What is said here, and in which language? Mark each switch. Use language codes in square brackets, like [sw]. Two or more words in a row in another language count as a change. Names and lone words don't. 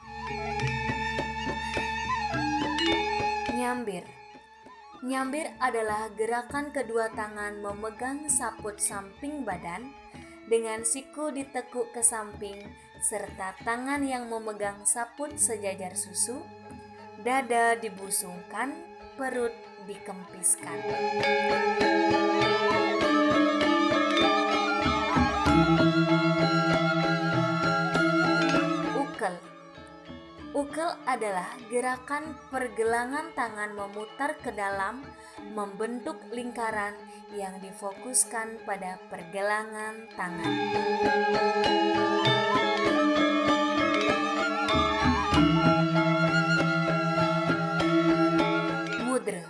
[id] Nyambir. Nyambir adalah gerakan kedua tangan memegang saput samping badan dengan siku ditekuk ke samping serta tangan yang memegang saput sejajar susu, dada dibusungkan, perut dikempiskan. Ukel. Ukel adalah gerakan pergelangan tangan memutar ke dalam membentuk lingkaran yang difokuskan pada pergelangan tangan. Mudra.